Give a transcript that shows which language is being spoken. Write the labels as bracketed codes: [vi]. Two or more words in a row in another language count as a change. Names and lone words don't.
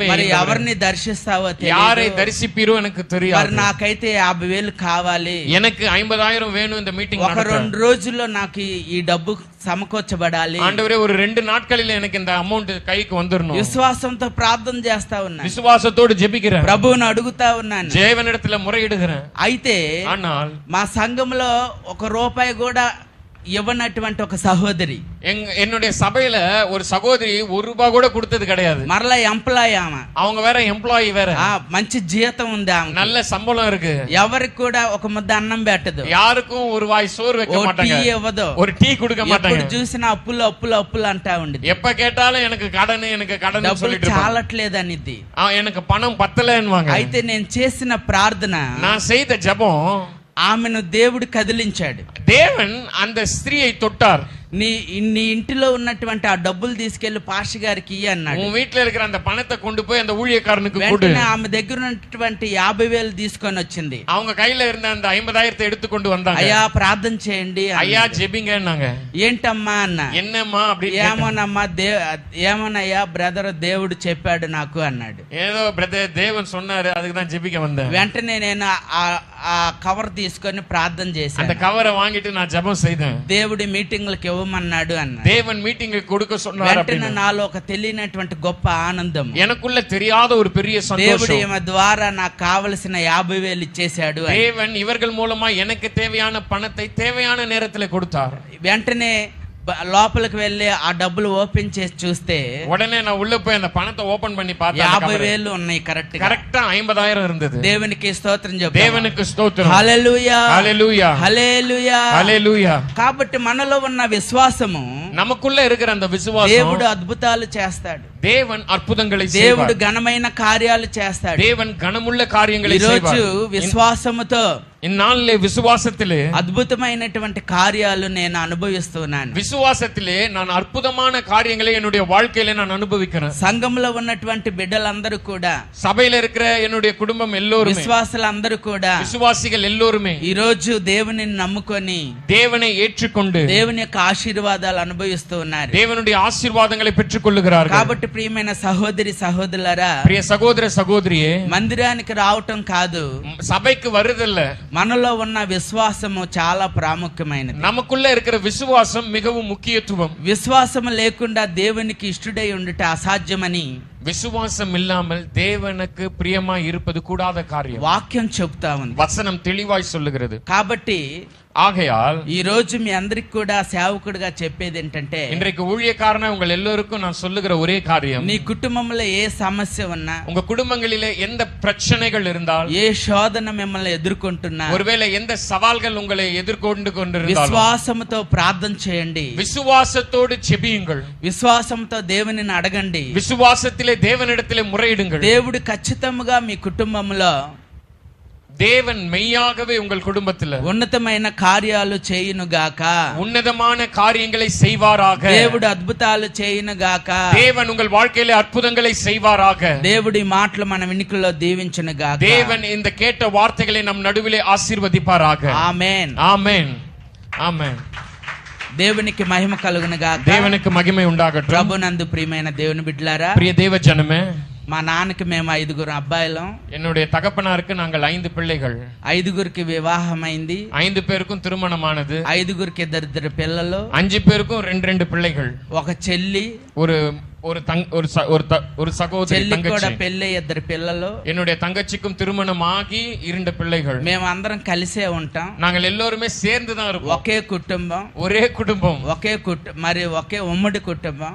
[te] మరి ఎవరిని దర్శిస్తావో [ta] யாரை [te] తెలియదు, [ta] தரிசிப்பீரோ எனக்கு [te] మరి [ta] தெரியாது. [te] నాకైతే 50,000 కావాలి. [ta] எனக்கு 50,000 வேணும் இந்த மீட்டிங் [te] ఒక 2 రోజుల్లో నాకు ఈ డబ్బు సమకూర్చబడాలి. [ta] ஆண்டவரே, ஒரு 2 நாட்களில் எனக்கு இந்த அமௌண்ட் கைக்கு வந்துடணும். [te] విశ్వాసంతో ప్రార్థన చేస్తా ఉన్నాను, [ta] விசுவாசத்தோடு ஜெபிக்கிறேன், [te] ప్రభువుని అడుగుతా ఉన్నాను. [ta] தேவனிடத்துல முறையிடுகிறேன். [te] అయితే [ta] ஆனால் [te] మా సంఘంలో 1 రూపాయి కూడా ఇవ్వనటువంటి ఒక సహోదరి, [ta] என்னுடைய சபையில ஒரு சகோதரி 1 ரூபாய் கூட கொடுத்தது கிடையாது. [te] మరలా ఎంప్లాయ్ ఆమె, [ta] அவங்க வேற எம்ப்ளாயி வேற, [te] మంచి జీతం ఉంది ఆమె, [ta] நல்ல சம்பளம் இருக்கு, [te] ఎవరికి కూడా ఒక ముద్ద అన్నం పెట్టదు, [ta] யாருக்கும் ஒரு வாய் சோறு வைக்க மாட்டாங்க, [te] టీ ఇవ్వదు, [ta] ஒரு டீ கொடுக்க மாட்டாங்க, [te] ఎప్పుడు చూసినా అప్పులు అప్పులు అప్పులు అంటా ఉండేది. [ta] எப்ப கேட்டாலும் எனக்கு கடன் [te] డబ్బులు [ta] சொல்லிட்டு [te] చాలట్లేదు అనిద్ది. [ta] எனக்கு பணம் பத்தலன்னுவாங்க. [te] అయితే నేను చేసిన ప్రార్థన, [ta] நான் செய்த ஜெபம், [te] ఆమెను దేవుడు కదిలించాడు. [ta] தேவன் அந்த ஸ்திரியை தொட்டார். [te] నీ ఇంటిలో ఉన్నటువంటి ఆ డబ్బులు తీసుకెళ్లి పాస్టర్ గారికి ఇయ్యి అన్నాడు. [ta] உன் வீட்டுல இருக்கிற அந்த பணத்தை கொண்டு போய் அந்த ஊழியக்காரனுக்கு கொடு. [te] వెంటనే ఆమె దగ్గర ఉన్నటువంటి 50,000 తీసుకొని వచ్చింది. [ta] அவங்க கையில இருந்த அந்த 50,000 எடுத்து கொண்டு வந்தாங்க. [te] అయ్యా ప్రార్థన చేయండి, [ta] ஐயா ஜெபிங்கன்னாங்க. [te] ఏంటమ్మా అన్న, [ta] என்னம்மா அப்படி, [te] ఏమోనమ్మా ఏమోనయ్యా బ్రదర్ దేవుడు చెప్పాడు నాకు అన్నాడు. [ta] ஏதோ பிரதர் தேவன் சொன்னாரு, அதுக்கு தான் ஜெபிக்க வந்தேன். [te] వెంటనే నేను ఆ కవర్ తీసుకొని ప్రార్థన [ta] அந்த [te] చేశాను. [ta] கவரை வாங்கிட்டு நான் ஜெபம் செய்தேன். [te] దేవుడి మీటింగ్లకు ఇవ్వమన్నాడు అన్న. [ta] தேவன் மீட்டிங் கொடுக்க சொன்னார். [te] వెంటనే నాలో ఒక తెలియనటువంటి గొప్ప ఆనందం, [ta] எனக்குள்ள தெரியாத ஒரு பெரிய [te] దేవుడు [ta] சந்தோஷம். [te] ఈమె ద్వారా నాకు కావలసిన 50,000 ఇచ్చేశాడు అని. [ta] தேவன் இவர்கள் மூலமா எனக்கு தேவையான பணத்தை தேவையான நேரத்துல கொடுத்தார். [te] వెంటనే లోపలికి వెళ్ళి ఆ డబ్బులు ఓపెన్ చేసి చూస్తే [ta] உடனே நான் உள்ள போய் அந்த பணத்தை ஓபன் பண்ணி பார்த்தேன். [te] 50,000 ఉన్నాయి కరెక్ట్. [ta] கரெக்ட்டா 50,000 இருந்தது. [te] దేవునికి స్తోత్రం చెప్పు. [ta] தேவனுக்கு ஸ்தோத்திரம். [te] హల్లెలూయా, [ta] ஹalleluya, [te] హల్లెలూయా, [ta] ஹalleluya. [te] కాబట్టి మనలో ఉన్న విశ్వాసము, [ta] நமக்குள்ள இருக்கிற அந்த விசுவாசம், [te] దేవుడు అద్భుతాలు చేస్తాడు, [ta] தேவன் அற்புதங்களை [te] దేవుడు [ta] செய்வார், [te] ఘనమైన కార్యాలు చేస్తాడు. [ta] தேவன் கனமுள்ள காரியங்களை [te] ఈరోజు [ta] செய்வார். [te] విశ్వాసముతో [ta] இந்நாளிலே விசுவாசத்திலே [te] அద్భుతమైనటువంటి కార్యాలు నేను అనుభవిస్తున్నాను. [ta] விசுவாசத்திலே நான் அற்புதமான காரியங்களை என்னுடைய வாழ்க்கையில நான் அனுபவிக்கிறேன். [te] సంఘంలో ఉన్నటువంటి బిడ్డలందరూ కూడా, [ta] சபையில இருக்கிற என்னுடைய குடும்பம் எல்லோரும், [te] విశ్వాసులందరూ కూడా, [ta] விசுவாசிகள் எல்லோருமே [te] ఈ రోజు దేవుని నమ్ముకొని [ta] தேவனை ஏற்றுக்கொண்டு [te] దేవుని యొక్క ఆశీర్వాదాలు అనుభవిస్తూ ఉన్నారు. [ta] தேவனுடைய ஆசீர்வாதங்களை பெற்றுக் கொள்ளுகிறார்கள். [te] కాబట్టి ప్రియమైన సహోదరి సహోదరులారా, [ta] பிரிய சகோதர சகோதரியே, [te] మందిరానికి రావటం కాదు, [ta] சபைக்கு வருதல்ல, [te] మనలో ఉన్న విశ్వాసము చాలా ప్రాముఖ్యమైనది. [ta] நமக்குள்ள இருக்கிற விசுவாசம் மிகவும் முக்கியத்துவம். [te] విశ్వాసము లేకుండా దేవునికి ఇష్టడై ఉండుట అసాధ్యమని [ta] விசுவாசம் இல்லாமல் தேவனுக்கு பிரியமாய் இருப்பது கூடாத காரியம். [te] వాక్యం చెప్తా ఉంది, [ta] வசனம் தெளிவாய் சொல்லுகிறது. [te] కాబట్టి [ta] ஆகையால் [te] ఈ రోజు మీ అందరికి కూడా సేవకుడిగా చెప్పేది ఏంటంటే, [ta] இன்றைக்கு ஊழியக்காரனா உங்கள் எல்லோருக்கும் நான் சொல்லுகிற ஒரே காரியம், [te] నీ కుటుంబంలో ఏ సమస్య ఉన్నా, [ta] உங்க குடும்பங்களிலே எந்த பிரச்சனைகள் இருந்தால், [te] ఏ శోధన మిమ్మల్ని ఎదుర్కొంటున్నా, [ta] ஒருவேளை எந்த சவால்கள் உங்களை எதிர்கொண்டு கொண்டிருந்தாலும் [te] విశ్వాసముతో ప్రార్థన చేయండి, [ta] விசுவாசத்தோடு செபியுங்கள், [te] విశ్వాసంతో దేవునిని అడగండి, [ta] விசுவாசத்திலே தேவனிடத்திலே முறையிடுங்கள். [te] దేవుడు ఖచ్చితంగా మీ కుటుంబంలో [ta] தேவன் மெய்யாகவே உங்கள் குடும்பத்தில் [te] ఉన్నతమైన కార్యాలు చేయునుగాక, [ta] உன்னதமான காரியங்களை செய்வாராக. [te] దేవుడు అద్భుతాలు చేయునుగాక, [ta] தேவன் உங்கள் வாழ்க்கையிலே அற்புதங்களை செய்வாராக. [te] దేవుడి మాటలు మన వినికిల్లో దీవించునుగాక. [ta] தேவன் இந்த கேட்ட வார்த்தைகளை நம் நடுவிலே ஆசீர்வதிப்பாராக. [te] ఆమేన్, [ta] ஆமென், ஆமென். [te] దేవునికి మహిమ కలుగునుగాక. [ta] தேவனுக்கு மகிமை உண்டாகட்டும். [te] ప్రభునందు ప్రియమైన దేవుని బిడ్డలారా, [ta] பிரிய தேவ ஜனமே, [te] మా నాన్నకి మేము 5 అబ్బాయిలం, [ta] என்னுடைய தகப்பனாருக்கு நாங்கள் 5 பிள்ளைகள். [te] 5 వివాహమైంది, [ta] 5 பேருக்கும் திருமணமானது. [te] 5 2 పిల్లలు, [ta] 5 பேருக்கும் 2 பிள்ளைகள். [te] ఒక చెల్లి, [ta] ஒரு சகோதரி, [te] చెల్లికి కూడా [ta] தங்கச்சி. [te] పెళ్ళి 2 పిల్లలు. [ta] என்னுடைய தங்கச்சிக்கும் திருமணமாகி 2 பிள்ளைகள். [te] మేము అందరం కలిసే ఉంటాం, [ta] நாங்கள் எல்லோருமே சேர்ந்து தான் இருப்போம். [te] ఒకే కుటుంబం, [ta] ஒரே குடும்பம். [te] మరి ఒకే ఉమ్మడి కుటుంబం.